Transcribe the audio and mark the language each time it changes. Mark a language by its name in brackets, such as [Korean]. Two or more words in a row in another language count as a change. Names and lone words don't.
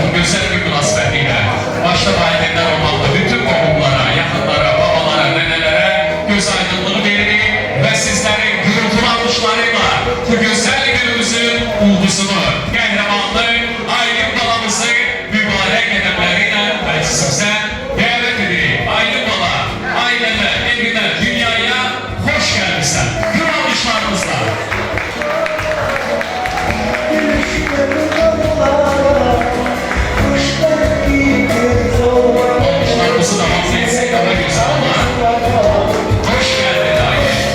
[Azerbaijani] Bu gözəl bir münasibətilə başta valideynlər olmaqla bütün qohumlara, yaxınlara, babalara, nənələrə göz aydınlığı veririk və sizlərin gürültülü alışlarıyla bu gözəl günümüzün ulduzunu, qəhrəmanlı aile balamızı mübarək qədəmləri ilə məclisimizə dəvət edirik. Aile bala, ailəmə, evinə, dünyaya hoş gəlmişsən. Gür alışlarımızla. [Turkish] Alışlarımızı da hamle etsek daha güzel ama hoş geldin aile.